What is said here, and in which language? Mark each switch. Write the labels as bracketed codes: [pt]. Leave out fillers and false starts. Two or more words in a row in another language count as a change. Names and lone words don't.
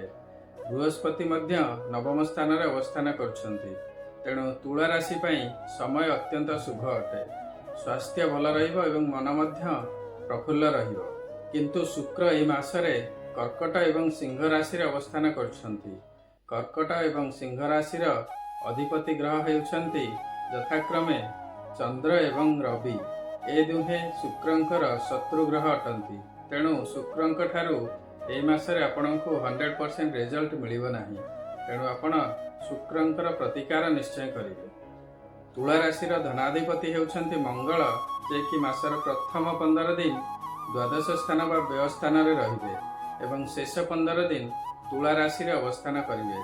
[or] ବୃହସ୍ପତି ମଧ୍ୟ ନବମ ସ୍ଥାନ ରେ ଅବସ୍ଥାନ କରୁଛନ୍ତି। ତେଣୁ ତୁଳା ରାଶି ପାଇଁ ସମୟ ଅତ୍ୟନ୍ତ ଶୁଭ ଅଟେ। ସ୍ୱାସ୍ଥ୍ୟ ଭଲ ରହିବ ଏବଂ ମନ ମଧ୍ୟ ପ୍ରଫୁଲ୍ଲ ରହିବ। କିନ୍ତୁ ଶୁକ୍ର ଏହି ମାସରେ କର୍କଟ ଏବଂ ସିଂହ ରାଶି ରେ ଅବସ୍ଥାନ କରୁଛନ୍ତି। କର୍କଟ ଏବଂ ସିଂହ ରାଶିର ଅଧିପତି ଗ୍ରହ ହେଉଛନ୍ତି ଯଥାକ୍ରମେ ଚନ୍ଦ୍ର ଏବଂ ରବି। ଏ ଦୁହେଁ ଶୁକ୍ରଙ୍କର ଶତ୍ରୁ ଗ୍ରହ ଅଟନ୍ତି। ତେଣୁ ଶୁକ୍ରଙ୍କ ଠାରୁ ଏହି ମାସରେ ଆପଣଙ୍କୁ 100% ରିଜଲ୍ଟ ମିଳିବ ନାହିଁ। ତେଣୁ ଆପଣ ଶୁକ୍ରଙ୍କର ପ୍ରତିକାର ନିଶ୍ଚୟ କରିବେ। ତୁଳା ରାଶିର ଧନାଧିପତି ହେଉଛନ୍ତି ମଙ୍ଗଳ, ଯେ କି ମାସର ପ୍ରଥମ 15 ଦିନ ଦ୍ୱାଦଶ ସ୍ଥାନ ବା ବ୍ୟୟ ସ୍ଥାନ ରେ ରହିବେ ଏବଂ ଶେଷ 15 ଦିନ ତୁଳା ରାଶି ରେ ଅବସ୍ଥାନ କରିବେ।